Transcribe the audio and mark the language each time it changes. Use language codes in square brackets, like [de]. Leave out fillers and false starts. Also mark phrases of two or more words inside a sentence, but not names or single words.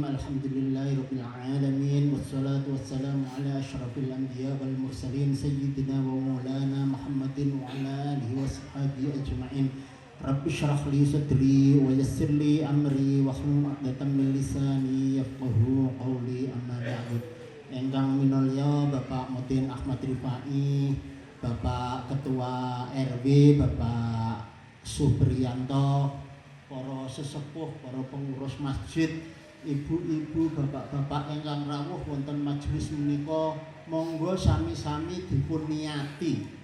[ar] الحمد لله رب العالمين والصلاة والسلام على أشرف الأنبياء والمرسلين سيدنا ومولانا محمد وعلى آله وصحبه أجمعين. رب اشرح لي صدري ويسر لي أمري واحلل عقدة من لساني يفقهوا قولي. أما بعد. [jv] Engkang minulya Bapak Mudin Ahmad Rifai, Bapak Ketua RW, Bapak Supriyanto, para sesepuh, para pengurus masjid, ibu-ibu, bapak-bapak ingkang rawuh wonten majelis menika, monggo sami-sami dipun niati.